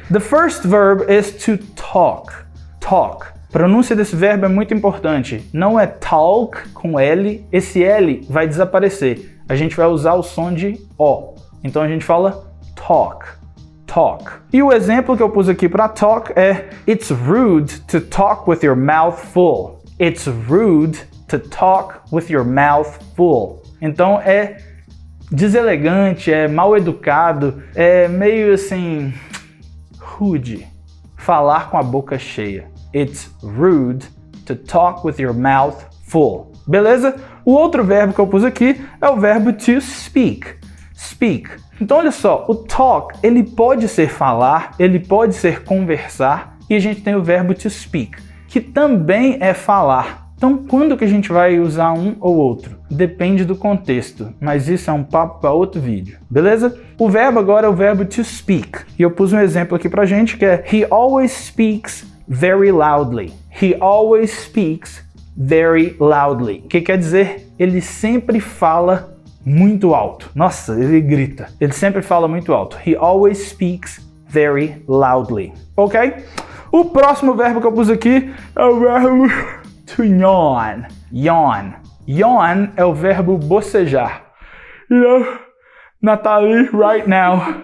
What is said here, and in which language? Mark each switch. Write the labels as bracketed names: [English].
[English] The first verb is to talk. Talk. [Portuguese] A pronúncia desse verbo é muito importante. Não é talk com L. Esse L vai desaparecer. A gente vai usar o som de O. Então, a gente fala [English] talk. Talk. [Portuguese] E o exemplo que eu pus aqui para talk é [English] It's rude to talk with your mouth full. It's rude to talk with your mouth full. [Portuguese] Então é deselegante, é mal educado, é meio assim rude falar com a boca cheia. [English] It's rude to talk with your mouth full. [Portuguese] Beleza? O outro verbo que eu pus aqui é o verbo to speak. Speak. Então olha só, o talk, ele pode ser falar, ele pode ser conversar, e a gente tem o verbo to speak, que também é falar. Então quando que a gente vai usar um ou outro? Depende do contexto, mas isso é um papo para outro vídeo, beleza? O verbo agora é o verbo to speak, e eu pus um exemplo aqui pra gente que é [English] He always speaks very loudly. He always speaks very loudly. [Portuguese] O que quer dizer? Ele sempre fala muito alto. Nossa, ele grita. Ele sempre fala muito alto. [English] He always speaks very loudly. Ok? [Portuguese] O próximo verbo que eu pus aqui é o verbo to yawn. Yawn. Yawn é o verbo bocejar. Nathalie, [English] right now.